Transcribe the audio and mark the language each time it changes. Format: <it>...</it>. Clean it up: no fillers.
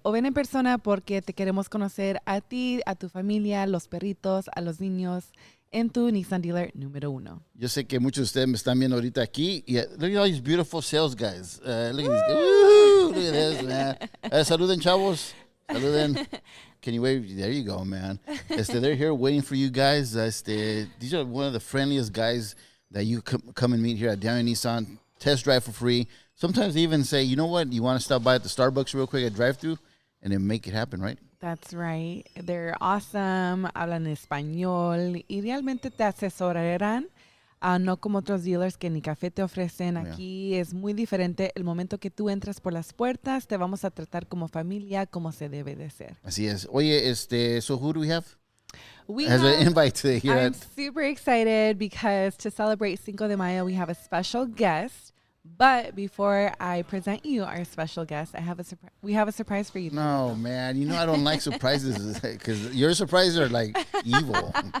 <es>O ven en persona porque te queremos conocer a ti, a tu familia, los perritos, a los niños en tu Nissan dealer número 1. Yo sé que muchos de ustedes me están viendo ahorita aquí.</es> <en>Y, look at all these beautiful sales guys. Look at these guys. Woo, look at this, man.</en> <es>Saluden, chavos. Saluden.</es> <en>Can you wave? There you go, man. They're here waiting for you guys. These are one of the friendliest guys that you come and meet here at DOWNEY NISSAN. Test drive for free. Sometimes they even say, you know what? You want to stop by at the Starbucks real quick at drive-thru? And then make it happen, right? That's right. They're awesome.</en> <es>Hablan español. Y realmente te asesorarán. No como otros dealers que ni café te ofrecen. Aquí es muy diferente. El momento que tú entras por las puertas, te vamos a tratar como familia, como se debe de ser. Así es. Oye,</es> <en>so who do we have? We As have an invite today here I'm super excited because to celebrate Cinco de Mayo, we have a special guest. But before I present you our special guest, we have a surprise for you. No, man. You know I don't like surprises because your surprises are like evil.</en>